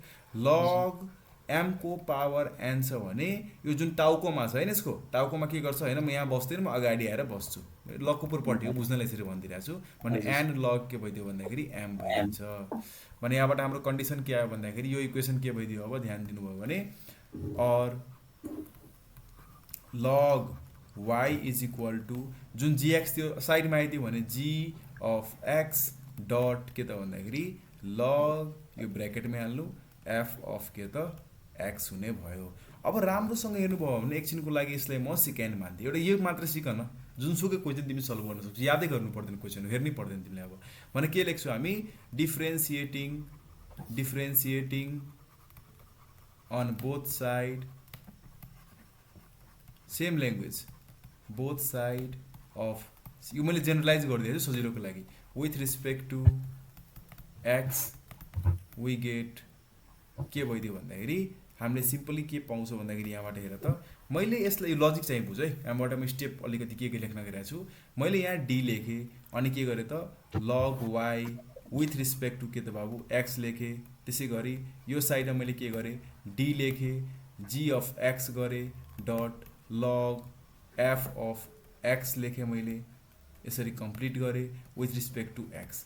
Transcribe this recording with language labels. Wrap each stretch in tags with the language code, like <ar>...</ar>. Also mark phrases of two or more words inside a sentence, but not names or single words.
<en>log m</en> <ne>को</ne> <en>power n</en> <ne>छ भने यो जुन टाउकोमा छ होइन, यसको टाउकोमा के गर्छ होइन, म यहाँ बस्दैन, म अगाडि आएर बस्छु, लगको पुरपट्टि हो, बुझ्नलाई यसरी भनिदिरहेको छु भने</ne> <en>n log</en> <ne>के भइदियो भन्दाखेरि एम भइदिन्छ भने यहाँबाट हाम्रो कन्डिसन के आयो भन्दाखेरि यो इक्वेसन के भइदियो, अब ध्यान दिनुभयो भने और</ne> <en>log y is equal to</en> <ne>जुन जिएक्स त्यो साइडमा आइदियो भने</ne> <en>g of x dot</en> <ne>के त भन्दाखेरि लग यो ब्रेकेटमै हाल्नु</ne> <en>f of</en> <ne>के त एक्स हुने भयो। अब राम्रोसँग हेर्नुभयो भने एकछिनको लागि यसलाई म सेकेन्ड मान्थेँ। एउटा यो मात्र सिक न, जुनसुकै क्वेसन तिमी सल्भ गर्न सक्छौ, यादै गर्नु पर्दैन, क्वेसन हेर्नै पर्दैन तिमीले। अब भने के लेख्छौ हामी,</ne> <en>differentiating on both side, same language, both side of,</en> <ne>यो मैले जेनरलाइज गरिदिएँ सजिलोको लागि,</ne> <en>with respect to x we get</en> <ne>के भइदियो भन्दाखेरि हामीले सिम्पली के पाउँछौँ भन्दाखेरि यहाँबाट हेर त, मैले यसलाई यो लजिक चाहिँ बुझ है, यहाँबाट म स्टेप अलिकति के लेख्न गइरहेको छु। मैले यहाँ डी लेखेँ अनि के गरेँ त</ne> <en>log y with respect to</en> <ne>के त बाबु एक्स लेखेँ। त्यसै गरी यो साइडमा मैले के गरेँ, डी लेखेँ,</ne> <en>g of x</en> <ne>गरेँ</ne> <en>dot log f of x</en> <ne>लेखेँ मैले, यसरी कम्प्लिट गरेँ</ne> <en>with respect to x.</en>